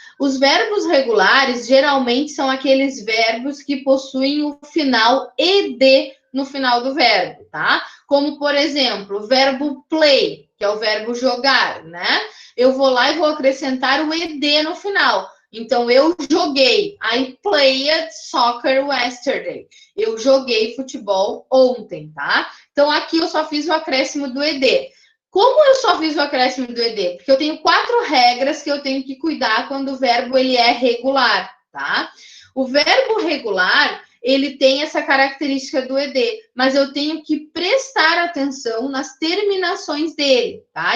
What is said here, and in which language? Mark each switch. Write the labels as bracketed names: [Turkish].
[Portuguese] Os verbos regulares geralmente são aqueles verbos que possuem o final ed no final do verbo, tá? Como, por exemplo, o verbo play, que é o verbo jogar, né? Eu vou lá e vou acrescentar o ed no final. Então, eu joguei. [English] I played soccer yesterday. [Portuguese] Eu joguei futebol ontem, tá? Então, aqui eu só fiz o acréscimo do ed. Como eu só fiz o acréscimo do ed? Porque eu tenho 4 regras que eu tenho que cuidar quando o verbo ele é regular, tá? O verbo regular, ele tem essa característica do ed, mas eu tenho que prestar atenção nas terminações dele, tá?